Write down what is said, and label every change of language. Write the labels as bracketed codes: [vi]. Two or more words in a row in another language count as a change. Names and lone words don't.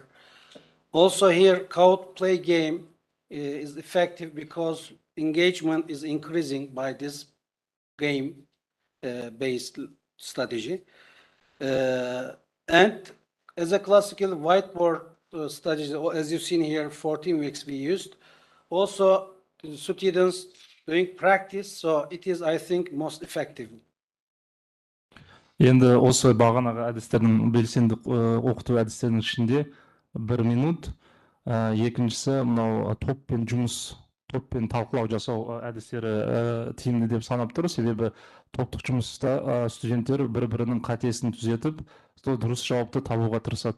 [en] Also here, code play game is effective because engagement is increasing by this game based strategy. And as a classical whiteboard strategy, as you've seen here, 14 weeks we used. Also, the students doing practice, so it is, I think, most effective. [kk] Енді осы бағанағы әдістердің белсенді оқыту әдістерінің ішінде 1 минут, екіншісі мынау топпен талқылау жасау әдістері тиімді деп санап тұр. Себебі топтық жұмыста студенттер бір-бірінің қатесін түзетіп, дұрыс жауапты табуға тырысады.